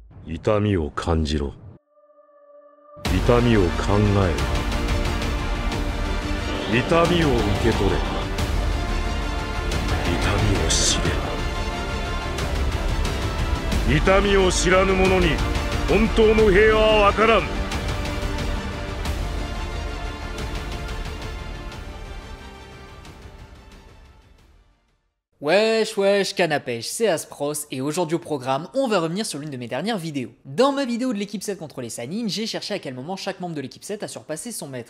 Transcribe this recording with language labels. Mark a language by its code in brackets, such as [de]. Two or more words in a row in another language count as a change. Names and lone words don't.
[ja] 痛みを感じろ。痛みを考えろ。痛みを受け取れ。痛みを知れ。痛みを知らぬ者に本当の平和はわからん。 [fr] Wesh wesh canne à pêche, c'est Aspros et aujourd'hui au programme, on va revenir sur l'une de mes dernières vidéos. Dans ma vidéo de l'équipe 7 contre les Sannin, j'ai cherché à quel moment chaque membre de l'équipe 7 a surpassé son maître.